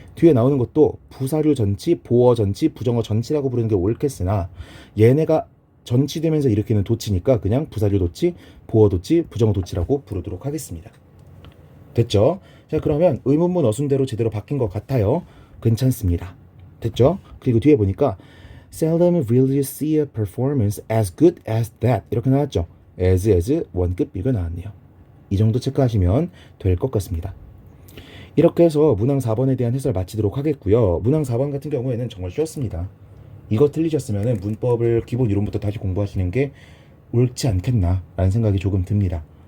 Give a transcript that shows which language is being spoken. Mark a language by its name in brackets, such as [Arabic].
[Korean] 뒤에 나오는 것도 부사류 전치, 보어 전치, 부정어 전치라고 부르는 게 옳겠으나 얘네가 전치되면서 일으키는 도치니까 그냥 부사류 도치, 보어 도치, 부정어 도치라고 부르도록 하겠습니다. 됐죠? 자, 그러면 의문문 어순대로 제대로 바뀐 것 같아요. 괜찮습니다. 됐죠? 그리고 뒤에 보니까 [English] Seldom will you see a performance as good as that [Korean] 이렇게 나왔죠. as 원급 비가 나왔네요. 이 정도 체크하시면 될 것 같습니다. 이렇게 해서 문항 4번에 대한 해설 마치도록 하겠고요. 문항 4번 같은 경우에는 정말 쉬웠습니다. 이거 틀리셨으면 문법을 기본 이론부터 다시 공부하시는 게 옳지 않겠나 라는 생각이 조금 듭니다.